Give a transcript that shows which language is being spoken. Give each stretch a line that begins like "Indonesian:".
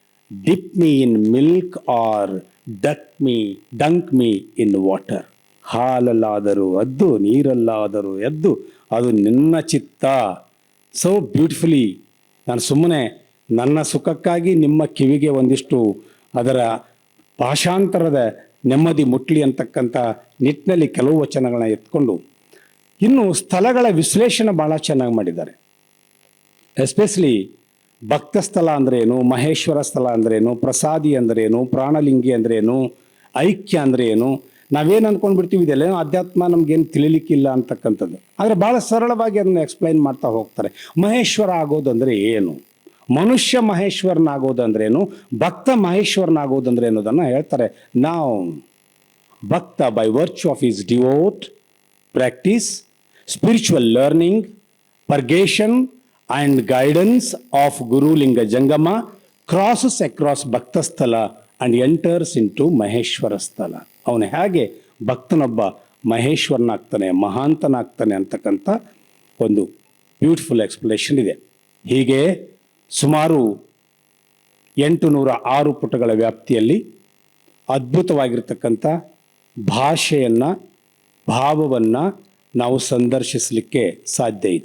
English: Dip me in milk or dunk me in water.
Kannada: ಹಾಲಲ್ಲಾದರೂ ಅದ್ದು, ನೀರಲ್ಲಾದರೂ ಎದ್ದು, ಅದು ನಿನ್ನ ಚಿತ್ತ.
English: So beautifully.
Kannada: ನಾನು ಸುಮ್ಮನೆ ನನ್ನ ಸುಖಕ್ಕಾಗಿ ನಿಮ್ಮ ಕಿವಿಗೆ ಒಂದಿಷ್ಟು ಅದರ ಭಾಷಾಂತರದ ನೆಮ್ಮದಿ ಮುಟ್ಲಿ ಅಂತಕ್ಕಂಥ ನಿಟ್ಟಿನಲ್ಲಿ ಕೆಲವು ವಚನಗಳನ್ನ ಎತ್ಕೊಂಡು, ಇನ್ನು ಸ್ಥಳಗಳ ವಿಶ್ಲೇಷಣೆ ಭಾಳ ಚೆನ್ನಾಗಿ ಮಾಡಿದ್ದಾರೆ. ಎಸ್ಪೆಷಲಿ ಭಕ್ತ ಸ್ಥಳ ಅಂದ್ರೇನು, ಮಹೇಶ್ವರ ಸ್ಥಳ ಅಂದ್ರೇನು, ಪ್ರಸಾದಿ ಅಂದ್ರೇನು, ಪ್ರಾಣಲಿಂಗಿ ಅಂದ್ರೇನು, ಐಕ್ಯ ಅಂದ್ರೆ ಏನು. ನಾವೇನು ಅಂದ್ಕೊಂಡ್ಬಿಡ್ತೀವಿ, ಇದೆಲ್ಲ ಅಧ್ಯಾತ್ಮ ನಮಗೇನು ತಿಳಿಲಿಕ್ಕಿಲ್ಲ ಅಂತಕ್ಕಂಥದ್ದು. ಆದರೆ ಭಾಳ ಸರಳವಾಗಿ ಅದನ್ನು ಎಕ್ಸ್ಪ್ಲೈನ್ ಮಾಡ್ತಾ ಹೋಗ್ತಾರೆ. ಮಹೇಶ್ವರ ಆಗೋದಂದರೆ ಏನು, ಮನುಷ್ಯ ಮಹೇಶ್ವರನಾಗೋದಂದ್ರೇನು, ಭಕ್ತ ಮಹೇಶ್ವರನಾಗೋದಂದ್ರೆ ಅನ್ನೋದನ್ನು ಹೇಳ್ತಾರೆ.
English: ನಾವು bhakta by virtue of his devout practice spiritual learning, purgation and guidance of Guru Linga Jangama crosses across Bhaktasthala and enters into Maheshwara Sthala.
Kannada: ಅವನು ಹೇಗೆ ಭಕ್ತನೊಬ್ಬ ಮಹೇಶ್ವರನಾಗ್ತಾನೆ, ಮಹಾಂತನಾಗ್ತಾನೆ ಅಂತಕ್ಕಂಥ ಒಂದು ಬ್ಯೂಟಿಫುಲ್ ಎಕ್ಸ್ಪ್ಲನೇಷನ್ ಇದೆ. ಹೀಗೆ ಸುಮಾರು 806 ಪುಟಗಳ ವ್ಯಾಪ್ತಿಯಲ್ಲಿ ಅದ್ಭುತವಾಗಿರ್ತಕ್ಕಂಥ ಭಾಷೆಯನ್ನು, ಭಾವವನ್ನು ನಾವು ಸಂದರ್ಶಿಸಲಿಕ್ಕೆ ಸಾಧ್ಯ.